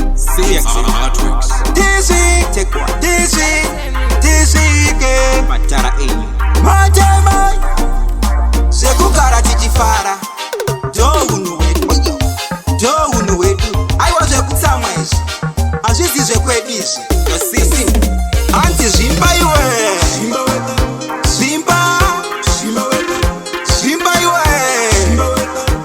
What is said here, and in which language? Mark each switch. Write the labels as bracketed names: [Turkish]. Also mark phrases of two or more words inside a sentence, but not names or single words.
[English] Serious Artworks. Dizzy, Take one. Dizzy, Dizzy, yeah. [Shona] Matara enyu. Matema. Sekugara tichifara. Ndo unhu wedu. Ndo unhu wedu. Aiwa, zvekutsamwa izvi. Hazvisi zvekwedu izvi. Yo, sisi. Hanzi zvimba iwe. Zvimba wega. Zvimba. Zvimba wega. Zvimba iwe. Zvimba wega.